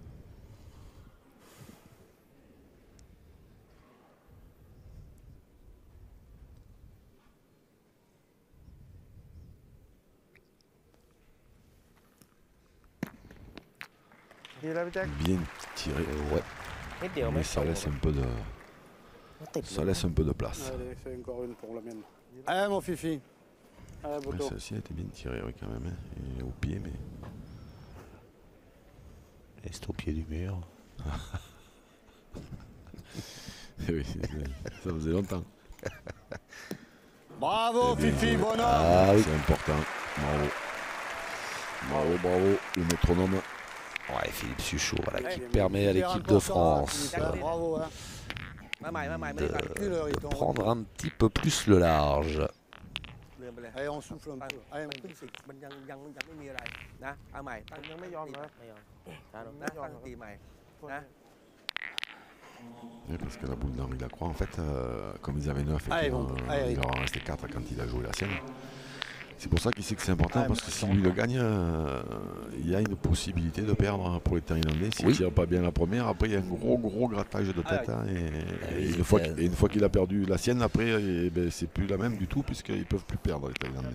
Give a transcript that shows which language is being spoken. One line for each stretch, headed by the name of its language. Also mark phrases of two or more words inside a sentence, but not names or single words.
French: Bien tiré, Ouais.
Thai: นิดเดียวไม่
French: mais ça laisse un peu de,
Thai: ติด
French: ça laisse un peu de place. Allez, fais encore une pour la mienne. Allez, mon Fifi. Allez, Ouais, Boto. celle-ci a été bien tirée, oui, quand même, hein, et au pied, mais Et c'est au pied du mur. oui, ça faisait longtemps. Bravo, Eh bien, Fifi, bonhomme. Ah oui. C'est important, bravo, le métronome. Ouais, Philippe Suchot, voilà, qui Ouais, permet à Il est l'équipe de important, France Philippe, hein. Bravo, hein.
Thai: มาใหม่ไม่ได้กัน
French: Recule, de Riton. prendre un petit peu plus le large.
Thai: ลืมไปเลย
French: Allez, on souffle un peu. Allez,
Thai: มันเพิ่งฝึกมันยังไม่มีอะไรนะเอาใหม่ตั้งยังไม่ยอมนะไม่ยอมนะตั้งตีใหม่นะ
French: Oui, parce que la boule d'Henri Lacroix, en fait, comme ils avaient 9 et Allez, qu'il bon, allez. il leur en restait 4 quand il a joué la sienne. C'est pour ça qu'il sait que c'est important, parce que si lui le gagne, il y a une possibilité de perdre pour les Thaïlandais. S'il ne Oui. tire pas bien la première, après il y a un gros grattage de tête. hein, et une fois qu'il a perdu la sienne, après, ben, c'est plus la même du tout, puisqu'ils ne peuvent plus perdre les Thaïlandais.